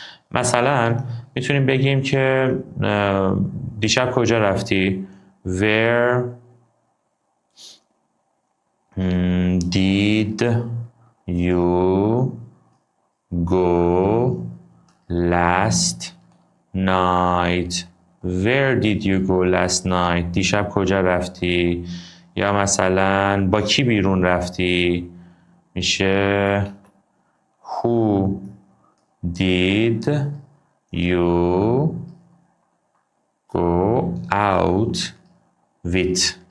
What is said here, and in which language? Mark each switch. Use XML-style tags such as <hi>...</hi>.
<fa>مثلا میتونیم بگیم که دیشب کجا رفتی؟</fa> <en>Where did you go last night? Where did you go last night?</en> <fa>دیشب کجا رفتی؟ یا مثلا با کی بیرون رفتی؟ میشه</fa> <en>Who did you go out with?</en>